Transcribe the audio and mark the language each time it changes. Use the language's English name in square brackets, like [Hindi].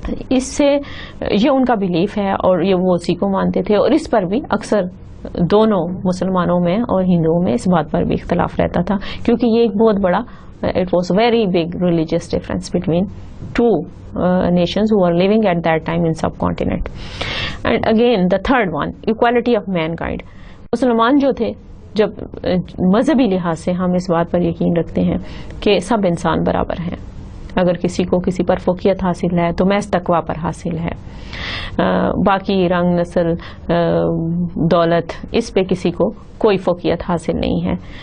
[Urdu] اس سے یہ ان کا بلیف ہے، اور یہ وہ اسی کو مانتے تھے، اور اس پر بھی اکثر دونوں مسلمانوں میں اور ہندوؤں میں اس بات پر بھی اختلاف رہتا تھا، کیونکہ یہ ایک بہت بڑا [English] it was very big religious difference between two nations who were living at that time in subcontinent. And again the third one, equality of mankind. [Urdu] مسلمان جو تھے، جب مذہبی لحاظ سے ہم اس بات پر یقین رکھتے ہیں کہ سب انسان برابر ہیں، اگر کسی کو کسی پر فوقیت حاصل ہے تو محض تقویٰ پر حاصل ہے، باقی رنگ، نسل، دولت، اس پہ کسی کو کوئی فوقیت حاصل نہیں ہے.